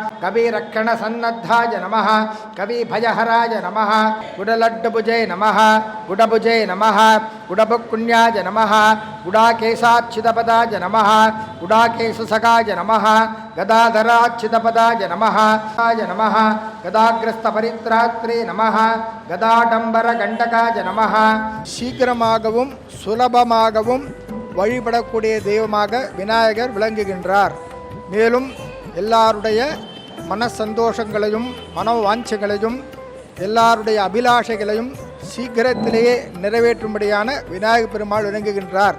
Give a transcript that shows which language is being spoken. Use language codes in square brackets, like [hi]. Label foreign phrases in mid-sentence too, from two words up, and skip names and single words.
[sa] कविरक्षणसन्नद्धाय नमः, कविभयहराय नमः, गुडलड्डुभुजे नमः, गुडभुजे नमः, गुडभुक्पुण्याय नमः, गुडाकेशाच्युतपदाय नमः, गुडाकेशसखाय नमः, गदाधराच्युतपदाय नमः, नमः, गदाग्रस्तपरित्रात्रे नमः, गदाडम्बरगण्डकाय नमः. [ta] சீக்கிரமாகவும் சுலபமாகவும் வழிபடக்கூடிய தெய்வமாக விநாயகர் விளங்குகின்றார். மேலும் எல்லாருடைய மன சந்தோஷங்களையும் மனவாஞ்சைகளையும் எல்லாருடைய அபிலாஷைகளையும் சீக்கிரத்திலேயே நிறைவேற்றும்படியான விநாயகர் பெருமாள் விளங்குகின்றார்.